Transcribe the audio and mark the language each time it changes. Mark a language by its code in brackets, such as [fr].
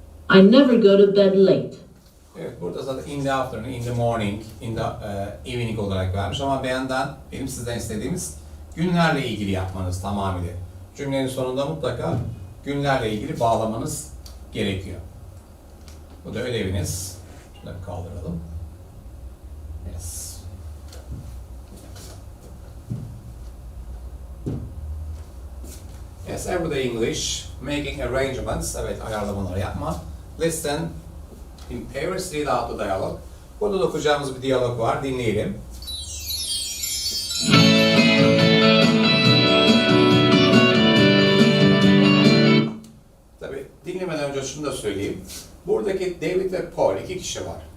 [en] I never go to bed late. [tr] Evet, burada zaten [en] in the afternoon, in the morning, in the evening [tr] olarak vermiş ama benim sizden istediğimiz günlerle ilgili yapmanız tamamıyla. Cümlenin sonunda mutlaka günlerle ilgili bağlamanız gerekiyor. Bu da ödeviniz. Şunları kaldıralım. [en] Yes. Yes, everyday English, making arrangements. [tr] Evet, ayarlamaları yapma. [en] Listen, in pairs, read out the dialogue. [tr] Burada da okuyacağımız bir diyalog var, dinleyelim. Tabii dinlemeden önce şunu da söyleyeyim. Buradaki David ve Paul, iki kişi var.